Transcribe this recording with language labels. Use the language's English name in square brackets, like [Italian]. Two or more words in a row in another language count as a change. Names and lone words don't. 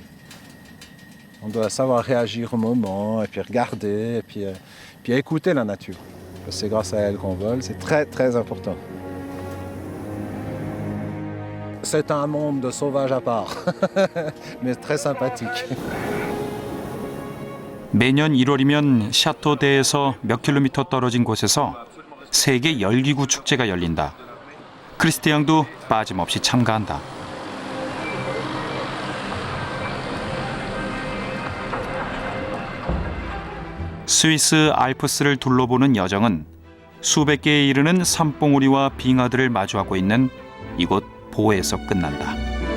[French] On doit savoir réagir au moment, et puis regarder, et puis écouter la nature. C'est grâce à elle qu'on vole, c'est très très important. C'est un monde de sauvages à part, mais très sympathique. [Korean] 매년 1월이면 샤토대에서 몇 킬로미터 떨어진 곳에서 세계 열기구 축제가 열린다. 크리스티앙도 빠짐없이 참가한다. 스위스 알프스를 둘러보는 여정은 수백 개에 이르는 산봉우리와 빙하들을 마주하고 있는 이곳 보에서 끝난다.